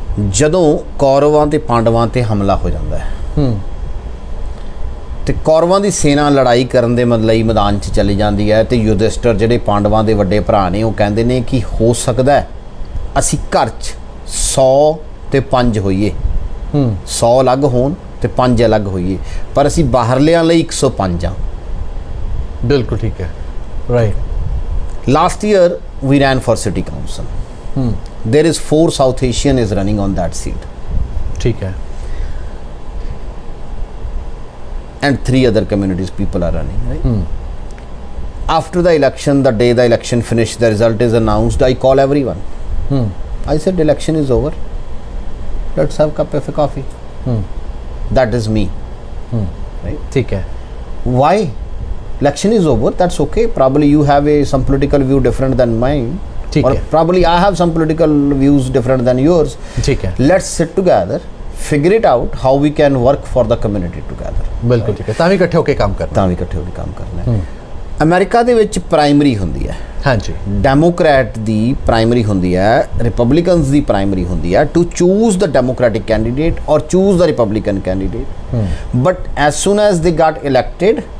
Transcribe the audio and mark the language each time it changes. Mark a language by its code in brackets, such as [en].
[pa] ਜਦੋਂ ਕੌਰਵਾਂ ਤੇ ਪਾਂਡਵਾਂ ਤੇ ਹਮਲਾ ਹੋ ਜਾਂਦਾ ਹੈ ਤੇ ਕੌਰਵਾਂ ਦੀ ਸੈਨਾ ਲੜਾਈ ਕਰਨ ਦੇ ਲਈ ਮੈਦਾਨ 'ਚ ਚਲੀ ਜਾਂਦੀ ਹੈ ਤੇ ਯੁਧਿਸ਼ਟਰ ਜਿਹੜੇ ਪਾਂਡਵਾਂ ਦੇ ਵੱਡੇ ਭਰਾ ਨੇ, ਉਹ ਕਹਿੰਦੇ ਨੇ ਕਿ ਹੋ ਸਕਦਾ ਹੈ ਅਸੀਂ ਘਰ 'ਚ 100 ਤੇ 5 ਹੋਈਏ, 100 ਅਲੱਗ ਹੋਣ ਤੇ 5 ਅਲੱਗ ਹੋਈਏ, ਪਰ ਅਸੀਂ ਬਾਹਰਲਿਆਂ ਲਈ 105 ਆ। ਬਿਲਕੁਲ ਠੀਕ ਹੈ, right. [en] Last year we ran for city council. There is 4 South Asian is running on that seat. [hi] ठीक है. [en] And 3 other communities people are running, right? After the election, the day the election finished, the result is announced, I call everyone. I said, election is over. Let's have a cup of coffee. That is me. Right? [hi] ठीक है. [en] Why? Election is over, that's okay. Probably you have some political view different than mine. Or probably I have some political views different than yours. Let's sit together, figure it out how we can work for the community together. [hi] बिल्कुल ठीक है, [pa] ਤਾਂ ਵੀ ਇਕੱਠੇ ਹੋ ਕੇ ਕੰਮ ਕਰਨਾ ਹੈ। America ਦੇ ਵਿੱਚ ਪ੍ਰਾਇਮਰੀ ਹੁੰਦੀ ਹੈ। ਹਾਂਜੀ, ਡੈਮੋਕ੍ਰੈਟ ਦੀ ਪ੍ਰਾਇਮਰੀ ਹੁੰਦੀ ਹੈ, [en] Republicans ਦੀ primary ਹੁੰਦੀ ਹੈ to choose the Democratic candidate or choose the Republican candidate. But as soon as they got elected,